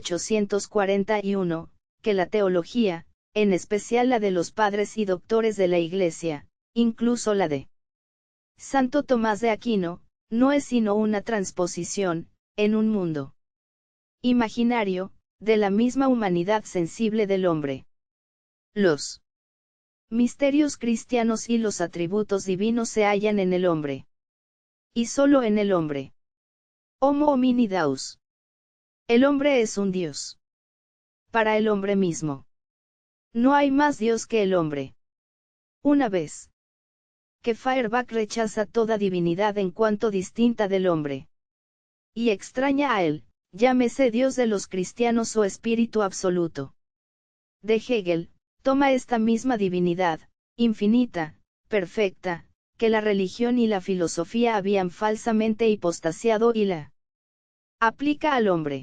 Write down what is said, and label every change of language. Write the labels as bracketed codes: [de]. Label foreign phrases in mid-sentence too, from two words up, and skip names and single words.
[es] 1841, que la teología, en especial la de los padres y doctores de la Iglesia, incluso la de Santo Tomás de Aquino, no es sino una transposición, en un mundo imaginario, de la misma humanidad sensible del hombre. Los misterios cristianos y los atributos divinos se hallan en el hombre. Y solo en el hombre. [la] Homo homini Deus. [es] El hombre es un Dios. Para el hombre mismo. No hay más Dios que el hombre. Una vez que Feuerbach rechaza toda divinidad en cuanto distinta del hombre y extraña a él, llámese Dios de los cristianos o espíritu absoluto de Hegel, toma esta misma divinidad, infinita, perfecta, que la religión y la filosofía habían falsamente hipostasiado y la aplica al hombre.